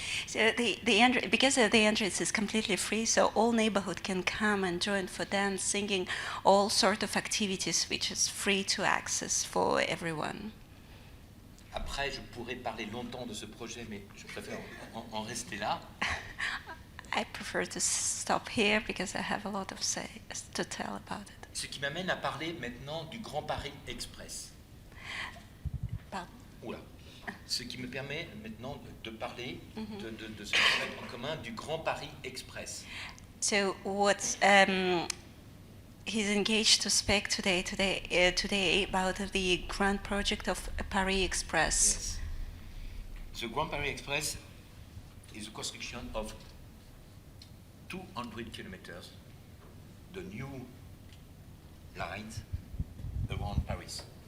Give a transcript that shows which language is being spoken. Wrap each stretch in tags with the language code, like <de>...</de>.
<en>So because the entrance is completely free, so all neighborhood can come and join for dance, singing, all sort of activities which is free to access for everyone.</en> <fr>Après, je pourrais parler longtemps de ce projet, mais je préfère en rester là.</fr> <en>I prefer to stop here because I have a lot of to tell about it.</en> <fr>Ce qui m'amène à parler maintenant du Grand Paris Express. Pardon? Oula. Ce qui me permet maintenant de parler de ce qu'on met en commun du Grand Paris Express.</fr> <en>So what he's engaged to speak today about the grand project of Paris Express. Yes. The Grand Paris Express is a construction of 200 kilometers, the new lines around Paris.</en>